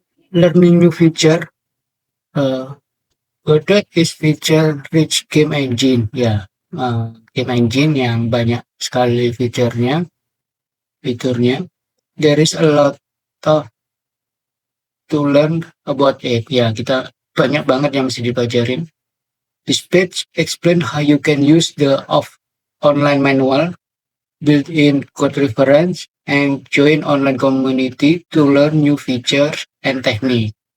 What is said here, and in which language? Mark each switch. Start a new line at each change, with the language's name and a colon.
English: Learning new feature, Godot is feature rich game engine.
Indonesian: Ya, game engine yang banyak sekali fiturnya.
English: There is a lot of to learn about it.
Indonesian: Ya, kita banyak banget yang mesti dipelajarin.
English: This page explain how you can use the online manual, built-in code reference, and join online community to learn new features and technique.